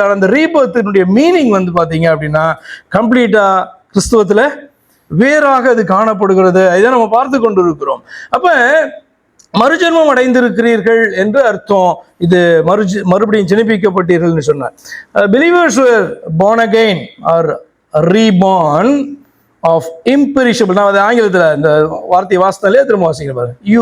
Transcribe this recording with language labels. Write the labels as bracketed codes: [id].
[ta] ஆனால் அந்த ரீபர்த்தினுடைய மீனிங் பார்த்தீங்க அப்படின்னா கம்ப்ளீட்டா கிறிஸ்துவத்தில் வேறாக அது காணப்படுகிறது. இதை நம்ம பார்த்து கொண்டு இருக்கிறோம். அப்ப மறுஜென்மம் அடைந்திருக்கிறீர்கள் என்று அர்த்தம். இது மறுபடியும் ஜெனிப்பிக்கப்பட்டீர்கள் சொன்னார். [en] believers were born again or reborn of imperishable. [ta] நான் அது ஆங்கிலத்தில் இந்த வார்த்தையை வாசித்தாலே திரும்ப வாசிங்க பாருங்க.